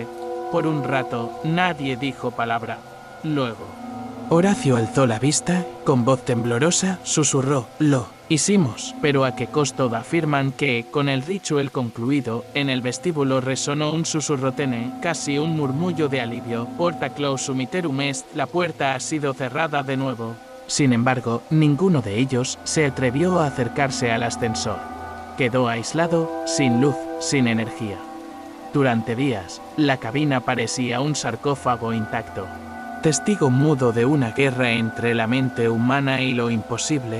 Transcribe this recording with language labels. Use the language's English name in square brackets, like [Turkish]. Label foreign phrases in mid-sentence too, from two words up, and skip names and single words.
[Spanish] Por un rato, nadie dijo palabra. Luego, Horacio alzó la vista, con voz temblorosa, susurró, «Lo hicimos», pero ¿a qué costo? Afirman que, con el ritual concluido, en el vestíbulo resonó un susurro tenue, casi un murmullo de alivio. [Latin] «Porta clausum iterum est», [Spanish] la puerta ha sido cerrada de nuevo. Sin embargo, ninguno de ellos se atrevió a acercarse al ascensor. Quedó aislado, sin luz, sin energía. Durante días, la cabina parecía un sarcófago intacto, testigo mudo de una guerra entre la mente humana y lo imposible.